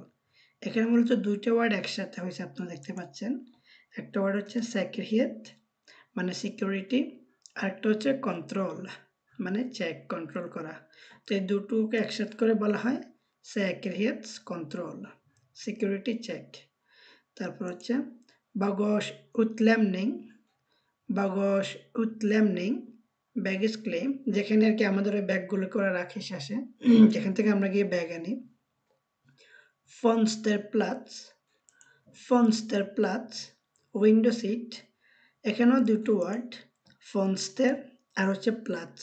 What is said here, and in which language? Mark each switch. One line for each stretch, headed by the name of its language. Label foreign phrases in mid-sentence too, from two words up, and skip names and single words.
Bangla: এখানে মূলত দুইটা ওয়ার্ড একসাথে হয়েছে, আপনারা দেখতে পাচ্ছেন। একটা ওয়ার্ড হচ্ছে säkerhet মানে সিকিউরিটি, আর একটা হচ্ছে কন্ট্রোল মানে
English: check control
Bangla: করা। তো এই দুটোকে একসাথে করে বলা হয় säkerhetskontroll
English: security check.
Bangla: তারপর হচ্ছে
Swedish: bagage utlämning bagage utlämning
English: baggage claim,
Bangla: যেখানে আর কি আমাদের ওই ব্যাগগুলো করে রাখি শেষে, যেখান থেকে আমরা গিয়ে ব্যাগ আনি।
Swedish: fönsterplats fönsterplats
English: window seat.
Bangla: এখানেও দুটো ওয়ার্ড, ফনস্টার আর হচ্ছে প্লাৎস।